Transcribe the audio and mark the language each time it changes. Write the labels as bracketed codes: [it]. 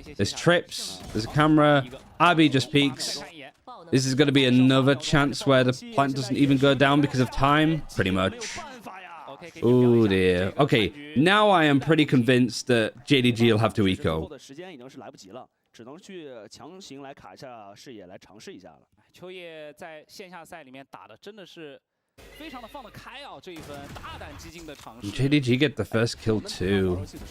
[en] There's trips, there's a camera. RB just peeks. This is going to be another chance where the plant doesn't even go down because of time, pretty much. Oh dear. Okay, now I am pretty convinced that JDG will have to eco. [zh] 只能去强行来卡一下视野，来尝试一下了。秋叶在线下赛里面打的真的是非常的放得开啊，这一分大胆激进的尝试。 [en] JDG get the first kill too.